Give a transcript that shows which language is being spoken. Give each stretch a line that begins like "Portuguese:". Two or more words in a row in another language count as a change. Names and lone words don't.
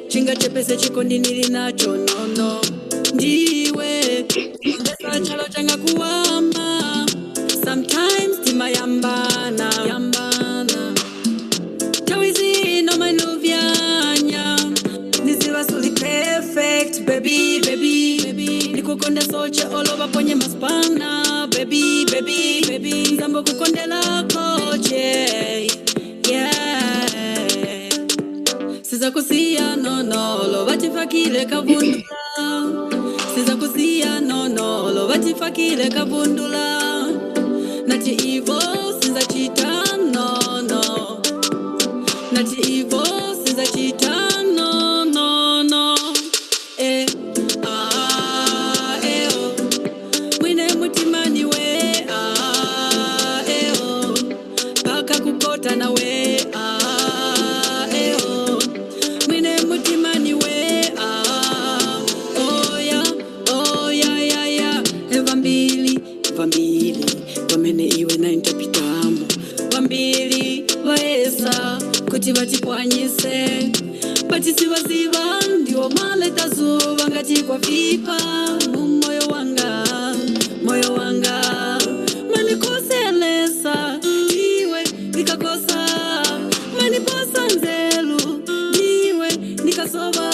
Tumbuka: ungachepese chikondi nili nacho nono ndiwe ongesa chalo changa kuwama sometimes timayambana tawizi no manuvyanya nisiva suli
English: perfect baby
Tumbuka: nikukonde soche oloba ponye maspana baby nzambo kukondela koche yeah siza kusia nono lo vatifakile kavundula siza kusia nono lo vatifakile kavundula nati ivo siza chita nono nati ivo siza chita no eh mwine mutimani we paka kukota na we mwine mutimani we oh ya vambili wamene iwe na intapitamo vambili vaesa kuti vatipwanyise patisivaziva ndiwo maleta zuva ngati kwa vipa mumoyo wanga manikoselesa iwe nikakosa maniposa nzelu iwe nikasova